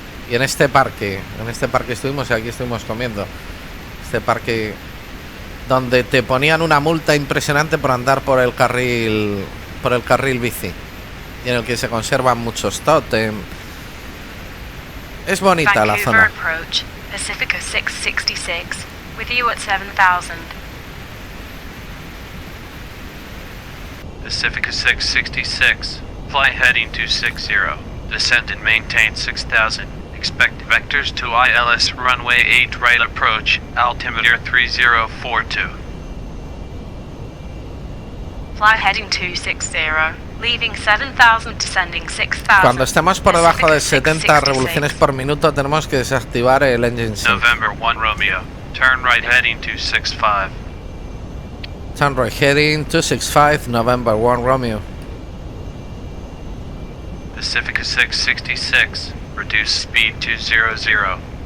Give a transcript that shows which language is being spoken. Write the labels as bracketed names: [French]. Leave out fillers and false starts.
[Spanish] Y en este parque estuvimos y aquí estuvimos comiendo. Este parque donde te ponían una multa impresionante por andar por el carril bici, y en el que se conservan muchos tótem. Es bonita la zona. [English] Approach, Pacifica 666, with you at 7000. Pacifica 666, fly heading to 60, descend and maintain 6000, expect vectors to ILS runway 8 right approach, altimeter 3042. Fly heading to 60, leaving 7000, descending 6000. [Spanish] Cuando estemos por debajo de 70 revoluciones por minuto tenemos que desactivar el engine sync. [English] November 1 Romeo, turn right heading to 65. Turn right heading 265, November 1 Romeo. Pacifica 666, reduce speed to 00.